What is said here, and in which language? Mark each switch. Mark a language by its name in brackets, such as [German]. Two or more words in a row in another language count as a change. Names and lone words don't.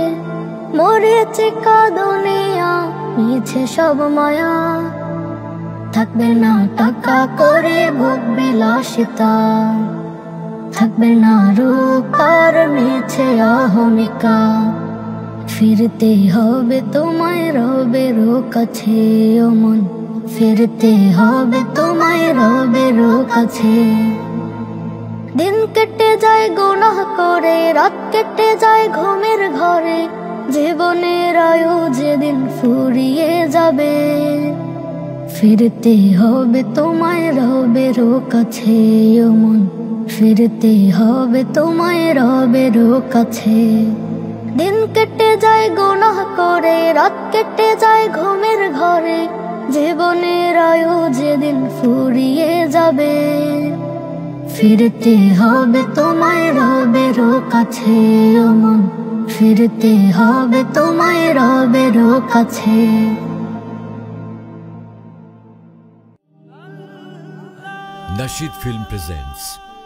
[Bangla] মরীচিকা দুনিয়া মিছে সব মায়া, থাকবে না টাকা করে ভোগ বিলাসিতা, থাকবে না রূপ আর মিছে অহমিকা। ফিরতে হবে তোমায় রবের কাছে ও মন, ফিরতে হবে তোমায় রবের কাছে। দিন কেটে যায় গুনাহ করে, রাত কেটে যায় ঘুমের ঘরে, জীবনের আয়ু যেদিন ফুরিয়ে যাবে। ফিরতে হবে তোমায় রবের কাছে ও মন, ফিরতে হবে তোমায় রবের কাছে। দিন কেটে যায় গুনাহ করে, রাত কেটে যায় ঘুমের ঘরে, জীবনের আয়ু যেদিন ফুরিয়ে যাবে। ফিরতে হবে তোমায় রবের কাছে ও মন, ফিরতে হবে তোমায় রবের কাছে। [English] Nasheed Film presents